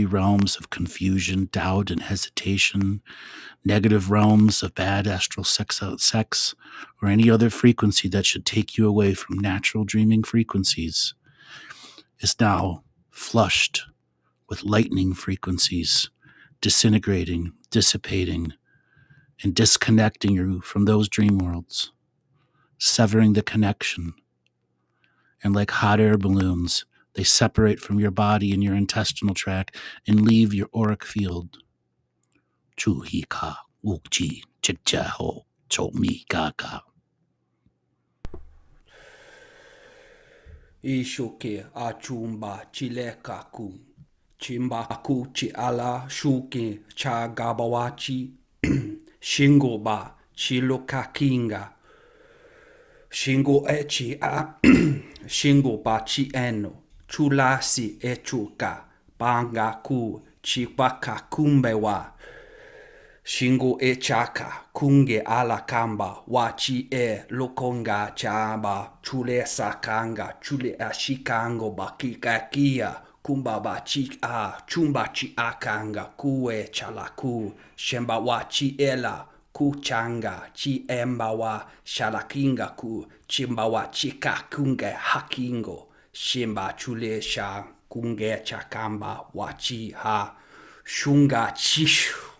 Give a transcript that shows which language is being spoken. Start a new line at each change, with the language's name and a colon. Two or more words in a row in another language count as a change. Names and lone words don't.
English: realms of confusion, doubt, and hesitation, negative realms of bad astral sex, or any other frequency that should take you away from natural dreaming frequencies, is now flushed with lightning frequencies, disintegrating, dissipating, and disconnecting you from those dream worlds, severing the connection. And like hot air balloons, they separate from your body and your intestinal tract and leave your auric field. Chuhika, wukji, chichaho, chomi gaga. Ishoke achumba chilekaku. Chimbaku chi ala shuke cha gabawachi. Shingoba chilokakinga. Shingo echi a Shingo bachi eno chulasi echuka bangaku chipaka kumbewa Shingo echaka kunge ala kamba wachi lokonga chamba chule sakanga chule ashikango bakikakia kumba bachi a chumbachi akanga kue chalaku shemba wachi ela kuchanga chi embawa shalakinga ku chimbawa chika kunge hakingo shimba chule sha kunge chakamba wachi ha shunga chishu.